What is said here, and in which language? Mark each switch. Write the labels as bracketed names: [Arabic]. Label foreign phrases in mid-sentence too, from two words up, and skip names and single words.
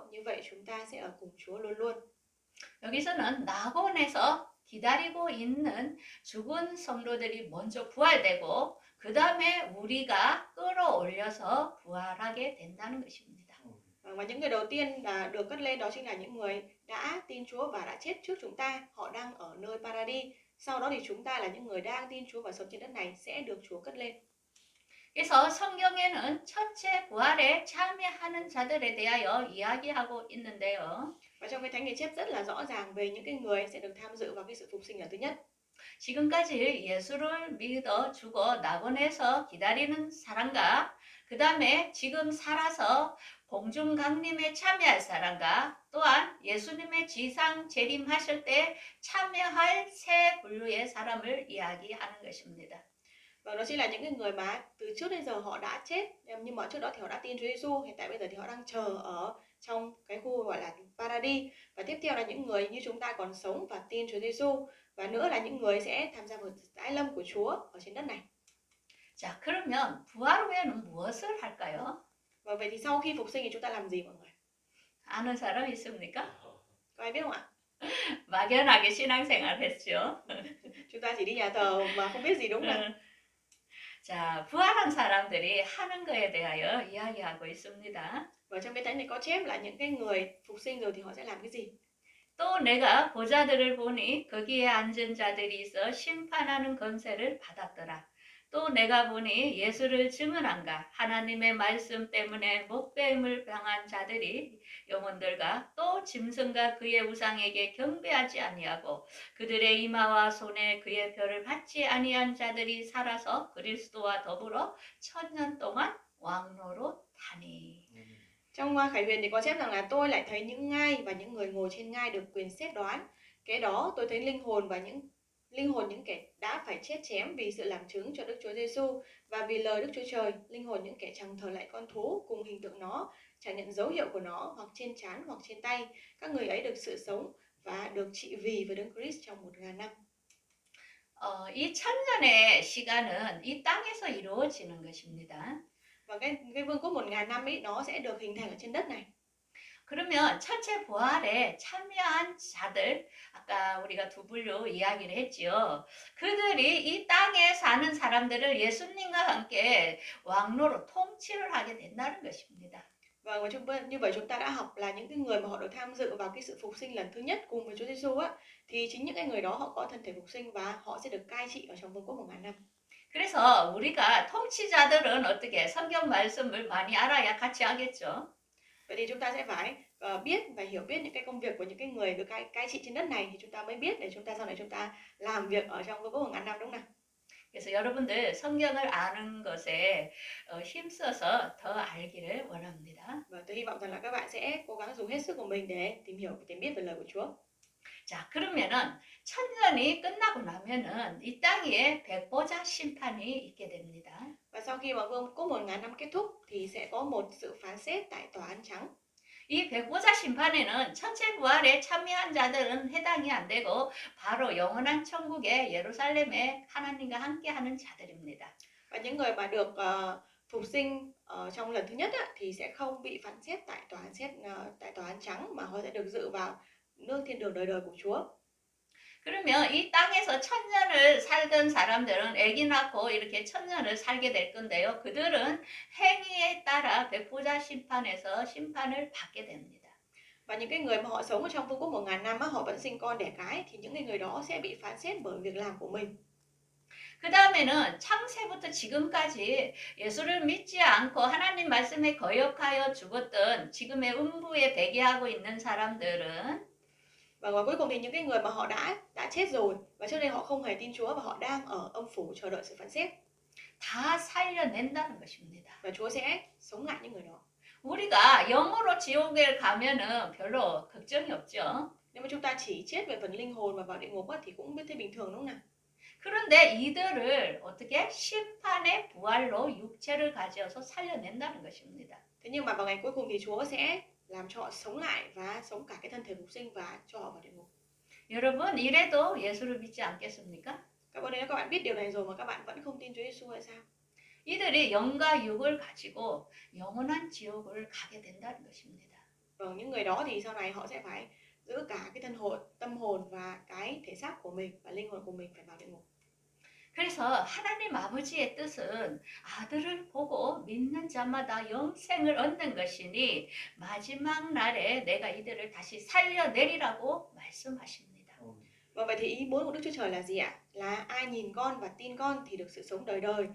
[Vietnamese] Như vậy chúng ta sẽ ở cùng Chúa luôn luôn. [Korean] 여기서는 낙원에서 기다리고 있는 죽은 성도들이 먼저 부활되고 그 다음에 우리가 끌어올려서 부활하게 된다는 것입니다. [Vietnamese] Và những người đầu tiên là được cất lên đó chính là những người đã tin Chúa và đã chết trước chúng ta. Họ đang ở nơi Paradis. Sau đó thì chúng ta là những người đang tin Chúa và sống trên đất này sẽ được Chúa cất lên. [Korean] 그래서 성경에는 첫째 부활에 참여하는 자들에 대하여 이야기하고 있는데요. [Vietnamese] Và trong cái thánh ghi chép rất là rõ ràng về những cái người sẽ được tham dự vào cái sự phục sinh lần thứ nhất. [Korean] 지금까지 예수를 믿어 죽어 낙원에서 기다리는 사람과 그 다음에 지금 살아서 공중 강림에 참여할 사람과 또한 예수님의 지상 재림하실 때 참여할 세 분류의 사람을 이야기하는 것입니다. [Vietnamese] Và đó chính là những cái người mà từ trước đến giờ họ đã chết, nhưng mà trước đó thì họ đã tin Chúa Giêsu, hiện tại bây giờ thì họ đang chờ ở trong cái khu gọi là Paradis. Và tiếp theo là những người như chúng ta còn sống và tin Chúa Giêsu, và nữa là những người sẽ tham gia vào tái lâm của Chúa ở trên đất này. [Korean] 자, 그러면 부활 후에는 무엇을 할까요? [Vietnamese] Và vậy thì sau khi phục sinh thì chúng ta làm gì mọi người? [Korean] 아는 사람 있습니까? [Vietnamese] Có ai biết không ạ? [Korean] 막연하게 신앙생활 했죠. [Vietnamese] Chúng ta chỉ đi nhà thờ mà không biết gì đúng không? [Korean] 자, 부활한 사람들이 하는 거에 대하여 이야기하고 있습니다. [Vietnamese] Và trong cái thánh này có chép là những cái người phục sinh rồi thì họ sẽ làm cái gì? [Korean] 또 내가 보좌들을 보니 거기에 앉은 자들이 있어 심판하는 권세를 받았더라. 또 내가 보니 예수를 증언한가 하나님의 말씀 때문에 목배임을 당한 자들이 영혼들과 또 짐승과 그의 우상에게 경배하지 아니하고 그들의 이마와 손에 그의 별을 받지 아니한 자들이 살아서 그리스도와 더불어 1000년 동안 왕노로 타니. [Vietnamese] Trong Khải Huyền thì có chép rằng là tôi lại thấy những ngai và những người ngồi trên ngai được quyền xét đoán. Kế đó tôi thấy linh hồn những kẻ đã phải chết chém vì sự làm chứng cho Đức Chúa Giêsu và vì lời Đức Chúa Trời, linh hồn những kẻ chẳng thờ lại con thú cùng hình tượng nó, chẳng nhận dấu hiệu của nó hoặc trên trán hoặc trên tay. Các người ấy được sự sống và được trị vì với Đấng Christ trong 1000 năm. [Korean] 이 천년의 시간은 이 땅에서 이루어지는 것입니다. [Vietnamese] Và cái vương quốc 1000 năm ấy nó sẽ được hình thành ở trên đất này. [Korean] 그러면 첫째 부활에 참여한 자들, 아까 우리가 두 분류 이야기를 했지요. 그들이 이 땅에 사는 사람들을 예수님과 함께 왕로로 통치를 하게 된다는 것입니다. [Vietnamese] Vâng, và như vậy chúng ta đã học là những cái người mà họ được tham dự vào cái sự phục sinh lần thứ nhất cùng với Chúa Giêsu á, thì chính những cái người đó họ có thân thể phục sinh và họ sẽ được cai trị ở trong vương quốc 1000 năm. [Korean] 그래서 우리가 통치자들은 어떻게 성경 말씀을 많이 알아야 같이 하겠죠. [Vietnamese] Vậy thì chúng ta sẽ phải biết và hiểu biết những cái công việc của những cái người được cai trị trên đất này thì chúng ta mới biết để chúng ta sau này chúng ta làm việc ở trong vương quốc 1000 năm đúng không nào? [Korean] 그래서 여러분들 성경을 아는 것에 힘써서 더 알기를 원합니다. [Vietnamese] Và tôi hy vọng rằng là các bạn sẽ cố gắng dùng hết sức của mình để tìm hiểu và tìm biết về lời của Chúa. [Korean] 자, 그러면은 천년이 끝나고 나면은 이 땅 위에 백보자 심판이 있게 됩니다. [Vietnamese] Và sau khi mà vương quốc 1000 năm kết thúc thì sẽ có một sự phán xét tại tòa án trắng. [Korean] 이 백보자 심판에는 천체 부활에 참여한 자들은 해당이 안 되고 바로 영원한 천국의 예루살렘에 하나님과 함께하는 자들입니다. [Vietnamese] Và những người mà được phục sinh trong lần thứ nhất á, thì sẽ không bị phán xét tại tòa án trắng mà họ sẽ được dự vào nước thiên đường đời đời của Chúa. [Korean] 그러면 이 땅에서 천년을 살던 사람들은 아기 낳고 이렇게 천년을 살게 될 건데요. 그들은 행위에 따라 백보자 심판에서 심판을 받게 됩니다. [Vietnamese] Và những cái người mà họ sống ở trong vương quốc 1000 năm á, họ vẫn sinh con đẻ cái thì những cái người đó sẽ bị phán xét bởi việc làm của mình. [Korean] 그 다음에는 창세부터 지금까지 예수를 믿지 않고 하나님 말씀에 거역하여 죽었던 지금의 음부에 대기하고 있는 사람들은 [Vietnamese] Và cuối cùng thì những cái người mà họ đã chết rồi và trước đây họ không hề tin Chúa và họ đang ở âm phủ chờ đợi sự phán xét. [Korean] 다 살려낸다는 것입니다. [Vietnamese] Và Chúa sẽ sống lại những người đó. [Korean] 우리가 영으로 지옥에 가면은 별로 걱정이 없죠. [Vietnamese] Nếu mà chúng ta chỉ chết về phần linh hồn và vào địa ngục á, thì cũng biết thấy bình thường đúng không nào? [Korean] 그런데 이들을 어떻게 심판의 부활로 육체를 가져서 살려낸다는 것입니다. [Vietnamese] Thế nhưng mà vào ngày cuối cùng thì Chúa sẽ làm cho họ sống lại và sống cả cái thân thể phục sinh và cho họ vào địa ngục. [Korean] 여러분 이래도 예수를 믿지 않겠습니까? [Vietnamese] Các bạn biết điều này rồi mà các bạn vẫn không tin Chúa Giêsu hay sao? [Korean] 이들이 영과 육을 가지고 영원한 지옥을 가게 된다는 것입니다. [Vietnamese] Vâng, những người đó thì sau này họ sẽ phải giữ cả cái tâm hồn và cái thể xác của mình và linh hồn của mình phải vào địa ngục. [Korean] 그래서 하나님 아버지의 뜻은 아들을 보고 믿는 자마다 영생을 얻는 것이니 마지막 날에 내가 이들을 다시 살려내리라고 말씀하십니다. [Vietnamese] Và vậy thì ý muốn của Đức Chúa Trời là gì ạ? Là ai nhìn con và tin con thì được sự sống đời đời.